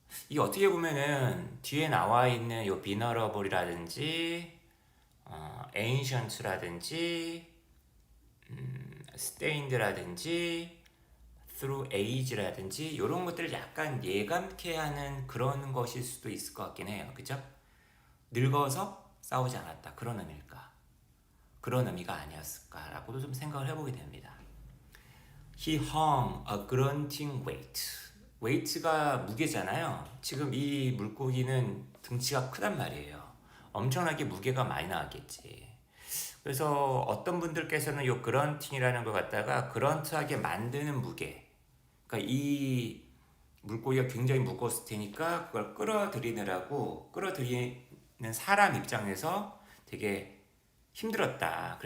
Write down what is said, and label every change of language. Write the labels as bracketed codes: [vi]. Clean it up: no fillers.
[ko] 이게 어떻게 보면은 뒤에 나와 있는 요 vulnerable이라든지 ancient라든지 stained라든지 through age라든지 이런 것들을 약간 예감케 하는 그런 것일 수도 있을 것 같긴 해요. 그죠? 늙어서 싸우지 않았다. 그런 의미일까? 그런 의미가 아니었을까라고도 좀 생각을 해보게 됩니다. [en] He hung a grunting weight. [ko] weight가 무게잖아요. 지금 이 물고기는 등치가 크단 말이에요. 엄청나게 무게가 많이 나왔겠지. 그래서 어떤 분들께서는 이 그런팅이라는 걸 갖다가 그런트하게 만드는 무게. 그러니까 이 물고기가 굉장히 무거웠을 테니까 그걸 끌어들이는 사람 입장에서 되게 힘들었다.